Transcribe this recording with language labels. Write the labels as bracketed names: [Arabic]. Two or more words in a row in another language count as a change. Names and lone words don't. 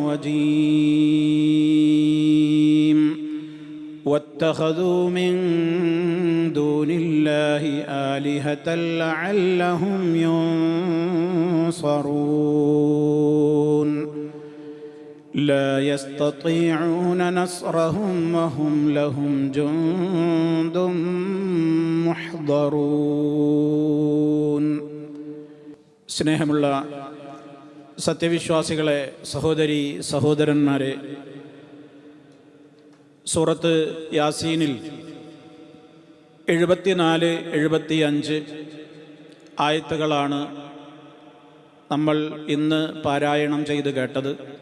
[Arabic] الرجيم واتخذوا من دون الله آلهة لعلهم ينصرون لا يستطيعون نصرهم وهم لهم جند محضرون. [Malayalam] സ്നേഹമുള്ള സത്യവിശ്വാസികളെ, സഹോദരി സഹോദരന്മാരെ, സൂറത്ത് യാസീനിൽ 74-75 ആയത്തുകളാണ് നമ്മൾ ഇന്ന് പാരായണം ചെയ്ത് കേട്ടത്.